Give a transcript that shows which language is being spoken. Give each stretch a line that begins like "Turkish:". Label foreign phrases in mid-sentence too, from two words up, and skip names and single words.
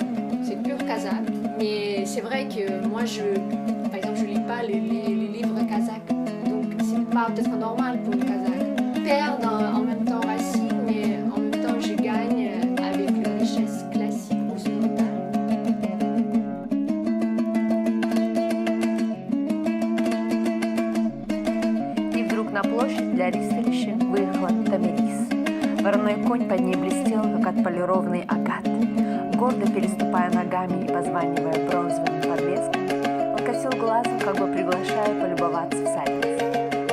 French: C'est pur kazakh. Mais c'est vrai que moi, par exemple, je lis pas les livres kazakhs. Donc, c'est pas peut-être normal pour le kazakh. Perdre en même temps racine, mais en même temps, je gagne avec la richesse classique occidentale.
Russian: И вдруг на площадь для ристалища выехала Тамирис. Вороной конь под ней блестел, как отполированный агат. Гордо переступая ногами и позванивая бронзовыми подвесками, он косил глазом, как бы приглашая полюбоваться всадницей.